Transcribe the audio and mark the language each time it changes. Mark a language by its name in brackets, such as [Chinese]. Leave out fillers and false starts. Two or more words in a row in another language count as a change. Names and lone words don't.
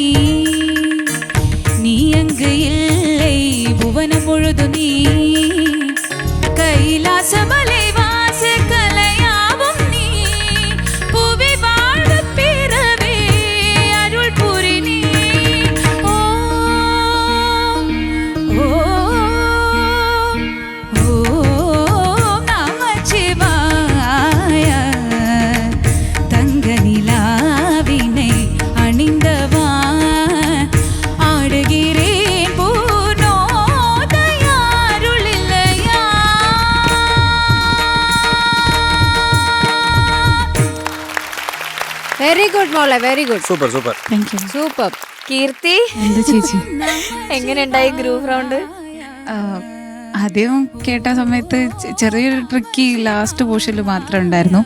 [Tamil] நீ அங்கு இல்லை புவனம் முழுது நீ கைலாசமலை வாச கலையாவும் நீ புவி வாழ பிறவே அருள் புரி நீ ஓம் ஓம் ஓம் நமசிவாய. தங்க நிலாவினை அணிந்தவா ஆடுகிறேன் பூர்ணோதயாருள் இல்லையா. [English] very good മോളെ, very good, super super. [Malayalam] സൂപ്പർ. കീർത്തി എന്താ ചേച്ചി? എങ്ങനെയുണ്ടായി [English] group round? [Malayalam] ആദ്യം കേട്ട സമയത്ത് ചെറിയൊരു ട്രിക്കി [English] last portion [Malayalam] മാത്രമേ ഉണ്ടായിരുന്നു.